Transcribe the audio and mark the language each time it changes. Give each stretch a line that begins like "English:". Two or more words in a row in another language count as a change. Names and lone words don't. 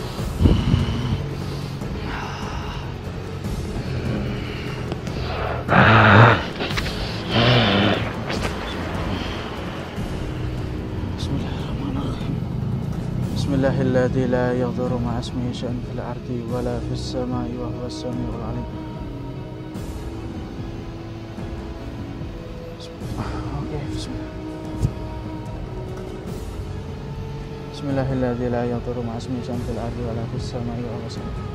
Arabic: بسم الله الرحمن الرحيم. بسم الله الذي لا يضر مع اسمه شيء في الأرض ولا في السماء وهو السميع العليم. Oke, bismillah. بسم الله الرحمن الرحيم. لا يضر مع اسمه شيء في الأرض ولا في السماء وهو السميع العليم.